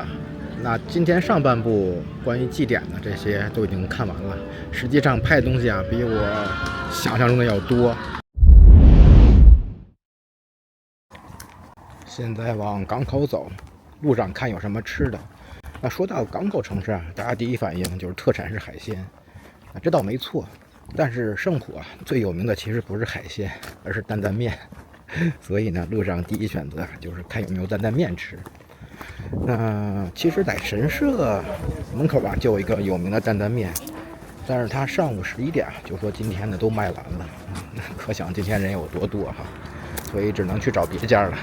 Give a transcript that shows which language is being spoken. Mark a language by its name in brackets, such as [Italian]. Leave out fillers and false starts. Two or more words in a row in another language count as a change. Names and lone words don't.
[Chinese] 那今天上半部关于祭典的这些都已经看完了，實際上拍的東西啊，比我想象中的要多。現在往港口走，路上看有什麼吃的。那說到港口城市啊，大家第一反應就是特產是海鮮，這倒沒錯。但是聖浦啊，最有名的其實不是海鮮，而是擔擔麵。所以呢，路上第一選擇就是看有沒有擔擔麵吃。那其實，在神社門口吧，就有一個有名的擔擔麵，但是它上午11點就說今天呢都賣完了，可想今天人有多多哈，所以只能去找別家了。